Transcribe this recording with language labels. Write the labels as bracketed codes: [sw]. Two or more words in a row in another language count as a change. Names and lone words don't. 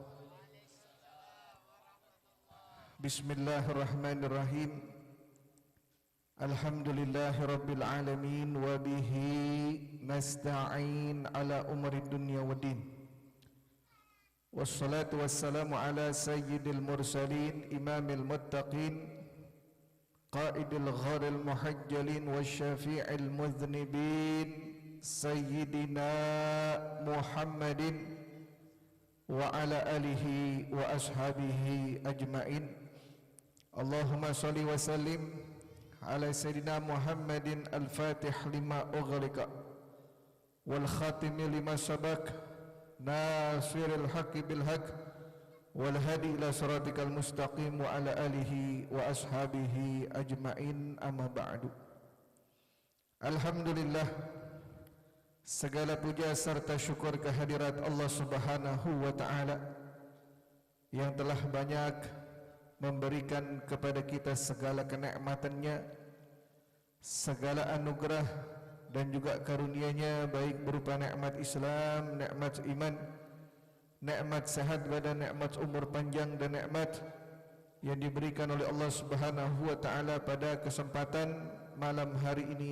[ar] بسم الله الرحمن الرحيم. الحمد لله رب العالمين وبه نستعين على أمور الدنيا والدين. والصلاة والسلام على سيد المرسلين إمام المتقين قائد الغر المحجلين وشفيع المذنبين سيدنا محمد وعلى آله وأصحابه أجمعين. اللهم صل وسلم على سيدنا محمد الفاتح لما أغلق والخاتم لما سبق ناصر الحق بالحق والهادي إلى صراطك المستقيم وعلى آله وأصحابه أجمعين، أما بعد. الحمد لله, [id] segala puja serta syukur kehadirat [ar] الله سبحانه وتعالى [id] yang telah banyak memberikan kepada kita segala kenikmatan-Nya, segala anugerah dan juga karunia-Nya, baik berupa nikmat Islam, nikmat iman, nikmat sehat badan, nikmat umur panjang dan nikmat yang diberikan oleh [ar] الله سبحانه وتعالى [id] pada kesempatan malam hari ini.